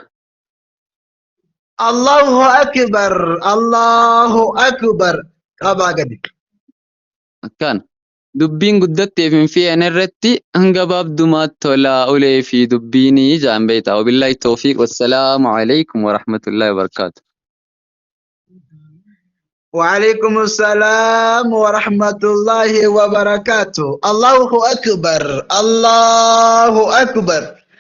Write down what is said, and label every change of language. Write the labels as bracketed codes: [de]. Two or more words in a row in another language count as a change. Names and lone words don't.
[ar] الله أكبر. الله أكبر. [om] Qabaa gadi. Akkaan dubbiin guddatteef hin fe'an irratti gabaabdumaatti tola ulee fi dubbiinii jaan beektaa. [ar] وبالله التوفيق والسلام عليكم ورحمة الله وبركاته. وعليكم السلام ورحمة الله وبركاته. الله أكبر. الله أكبر.